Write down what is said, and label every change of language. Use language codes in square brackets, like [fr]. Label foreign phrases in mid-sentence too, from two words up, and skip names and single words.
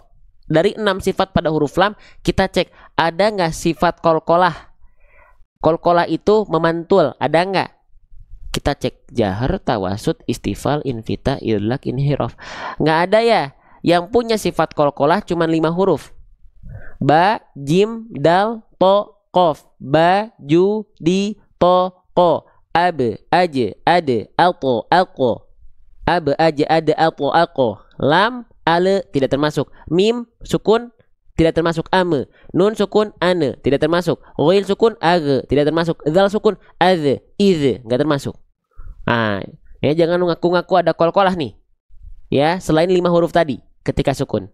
[id] Dari 6 sifat pada huruf lam, kita cek. Ada nggak sifat kolkolah? Kolkolah itu memantul. Ada nggak? Kita cek. [ar] Jahr, tawasud, istifal, infitah, idlaq, inhiraf. [id] Nggak ada ya? Yang punya sifat kolkolah cuma 5 huruf. Ba, jim, dal, to, kof. Ba, ju, di, to, ko. Ab, aje, ade, alko, alko. Ab, aje, ade, alko, alko. Lam, ale, tidak termasuk. Mim, sukun, tidak termasuk. Ame. Nun, sukun, ane, tidak termasuk. Ghail, sukun, age, tidak termasuk. Zal, sukun, aze, ize, nggak termasuk. Nah, ya jangan ngaku-ngaku ada kolkolah nih. Ya, selain 5 huruf tadi ketika sukun.